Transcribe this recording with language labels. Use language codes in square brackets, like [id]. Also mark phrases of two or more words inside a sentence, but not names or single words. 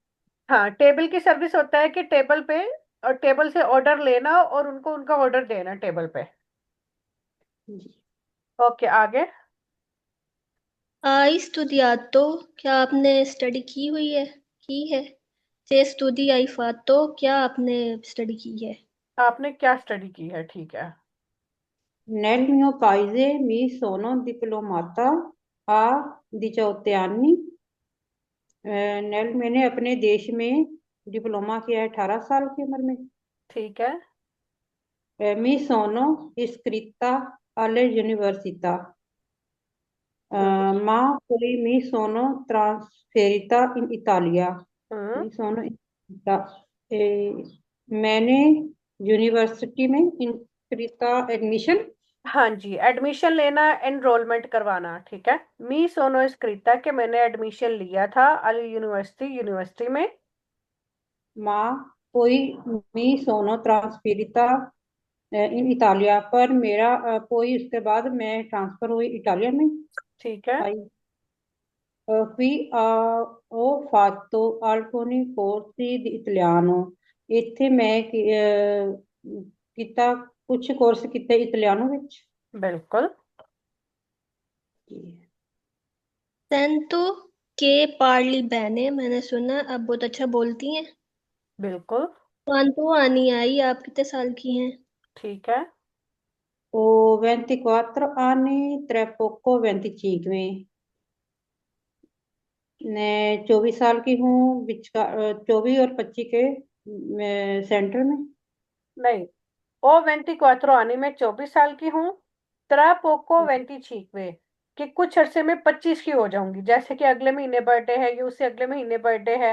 [hi] हाँ, टेबल की सर्विस होता है कि टेबल पे और टेबल से ऑर्डर लेना और उनको उनका ऑर्डर देना टेबल पे। जी। ओके, आगे। [it] hai studiato, [hi] क्या आपने स्टडी की है। [it] se studi hai fatto, [hi] क्या आपने स्टडी की है। आपने क्या स्टडी की है, ठीक है। [it] Nel mio paese mi sono diplomata a 18 anni। [hi] मैंने अपने देश में डिप्लोमा किया है 18 साल की उम्र में। ठीक है। [it] Mi sono iscritta all'università, [hi] हम्म। [it] ma poi mi sono trasferita in Italia। [hi] हम्म। [it] Mi sono iscritta, [hi] मैंने यूनिवर्सिटी में inscritta एडमिशन। हाँ जी, एडमिशन लेना, एनरोलमेंट करवाना, ठीक है। [it] mi sono iscritta [hi] के मैंने एडमिशन लिया था अल यूनिवर्सिटी यूनिवर्सिटी में। [it] Ma poi mi sono trasferita in Italia, [hi] पर मेरा poi उसके बाद मैं ट्रांसफर हुई इटालिया में ठीक है। आई। [it] qui ho fatto alcuni corsi di italiano। [pa] ਇੱਥੇ ਮੈਂ ਕੀਤਾ ਕੁਝ ਕੋਰਸ ਕੀਤੇ ਇਟਾਲੀਆਨੋ ਵਿੱਚ। [hi] बिल्कुल। [it] sento che parli bene, [hi] मैंने सुना आप बहुत अच्छा बोलती हैं। बिल्कुल। [it] quanti anni hai, [hi] आप कितने साल की हैं। ठीक है। [it] Ho 24 anni, tra poco 25। [hi] मैं 24 साल की हूँ, 24 और 25 के सेंटर में। नहीं, ओ 24 आने में 24 साल की हूँ। [it] tra poco [hi] 25 कि कुछ अरसे में 25 की हो जाऊंगी, जैसे कि अगले महीने बर्थडे है या उससे अगले महीने बर्थडे है।